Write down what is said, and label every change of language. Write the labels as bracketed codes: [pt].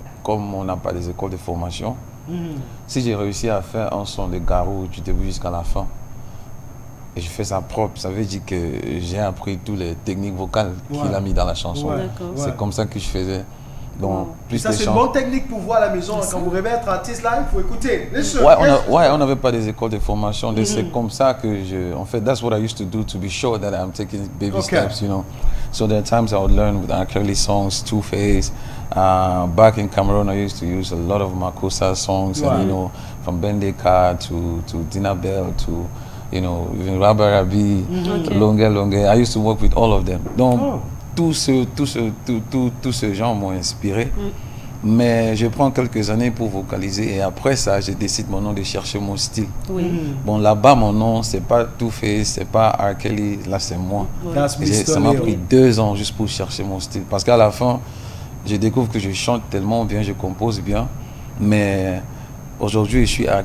[fr] Comme on n'a pas des écoles de formation, si j'ai réussi à faire un son de Garo du début jusqu'à la fin, et je fais ça propre, ça veut dire que j'ai appris toutes les techniques vocales qu'il a mis dans la chanson. C'est comme ça que je faisais. Donc, plus ça, c'est une bonne technique pour voir à la maison. Quand vous rêvez d'être artiste là, il faut écouter. On n'avait pas des écoles de formation. C'est comme ça que en fait, [en] that's what I used to do to be sure that I'm taking baby steps, you know. So there are times I would learn with R. Kelly songs, Two Face. Back in Cameroon, I used to use a lot of Makossa songs, and, you know, from Bendeka to Dina Bell to, you know, even Rabba Rabi, Longue. I used to work with all of them. [fr] Donc, tout ce genre m'ont inspiré. Mais je prends quelques années pour vocaliser et après ça, je décide mon nom de chercher mon style. Bon, là-bas, mon nom, c'est pas Two Face, c'est pas R. Kelly, là, c'est moi. Ça m'a pris 2 ans juste pour chercher mon style. Parce qu'à la fin, je découvre que je chante tellement bien, je compose bien, mais aujourd'hui je suis R.